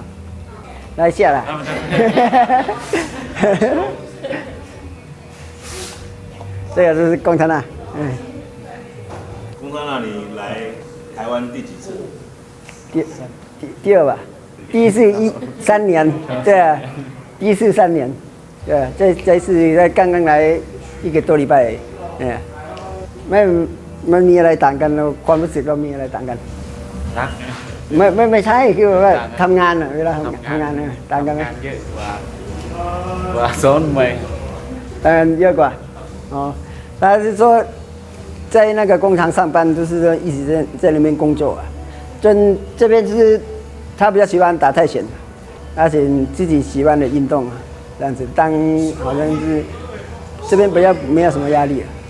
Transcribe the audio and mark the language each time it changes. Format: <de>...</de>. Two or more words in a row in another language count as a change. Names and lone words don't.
<zh>来下来。这个就是龚琛娜，龚琛娜，你来台湾第几次？第2吧，第一次3年，对啊，第一次3年，对啊，这次刚刚来1個多禮拜，</zh> <th>ไม่มีอะไรต่างกันความรู้สึกเรามีอะไรต่างกันนะไม่ใช่คือว่าทำงานเวลาทำงานต่างกันไหมเยอะกว่าซ้อนไหมเยอะกว่า</th> <zh>哦，他是说在那个工厂上班，就是说一直在那边工作啊。这边是他比较喜欢打太拳，而且自己喜欢的运动啊，这样子当好像是这边比较没有什么压力。</zh>